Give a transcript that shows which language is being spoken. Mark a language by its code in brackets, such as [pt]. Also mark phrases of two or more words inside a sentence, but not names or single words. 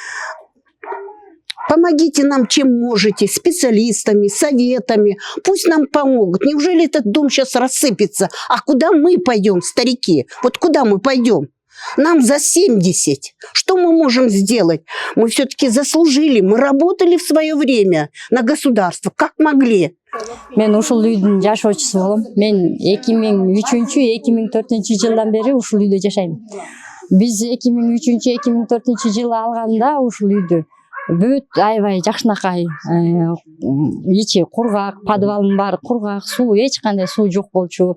[ru] Помогите нам, чем можете, специалистами, советами. Пусть нам помогут. Неужели этот дом сейчас рассыпется? А куда мы пойдем, старики? Вот куда мы пойдем? Нам за 70. Что мы можем сделать? Мы все-таки заслужили. Мы работали в свое время на государство, как могли. [ky] Мен ушул үйдүн жашоочусу болом. Мен 2003-2004 жылдан бери ушул үйдө жашайм. Биз 2003-2004 жылы алганда ушул үйдү бүт аябай жакшынакай, ичи кургак, подвалдын баары кургак, суу эч кандай суу жок болчу.